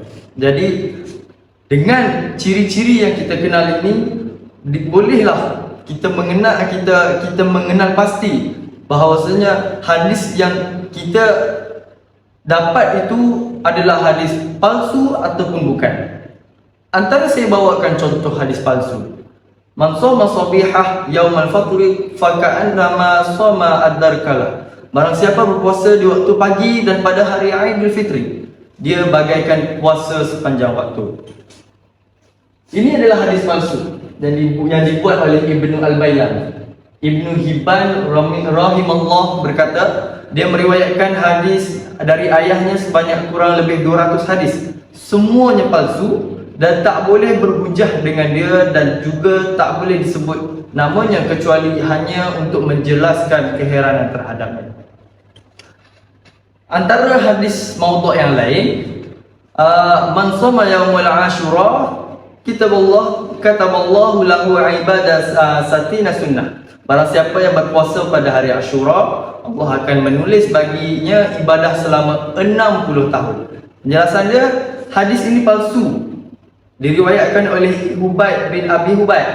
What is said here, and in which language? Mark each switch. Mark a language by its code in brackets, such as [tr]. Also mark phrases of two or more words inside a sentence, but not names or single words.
[ms] Jadi dengan ciri-ciri yang kita kenal ini, bolehlah kita mengenal pasti bahawasanya hadis yang kita dapat itu adalah hadis palsu ataupun bukan. Antara saya bawakan contoh hadis palsu. [ar] من صام صبيحة يوم الفطر فكأنما صام الدهر كله. [ms] Barang siapa berpuasa di waktu pagi dan pada hari Aidil Fitri, dia bagaikan puasa sepanjang waktu. Ini adalah hadis palsu yang dibuat oleh Ibnu Al-Bailan. Ibnu Hibban rahimallah berkata, dia meriwayatkan hadis dari ayahnya sebanyak kurang lebih 200 hadis. Semuanya palsu dan tak boleh berhujah dengan dia, dan juga tak boleh disebut namanya kecuali hanya untuk menjelaskan keheranan terhadapnya. Antara hadis maudhu' yang lain, [ar] من صام يوم عاشوراء كتب الله له عبادة ستين سنة. [ms] Barang siapa yang berpuasa pada hari Ashura, Allah akan menulis baginya ibadah selama 60 tahun. Penjelasan dia, hadis ini palsu. Diriwayatkan oleh Hubaib bin Abi Hubaib.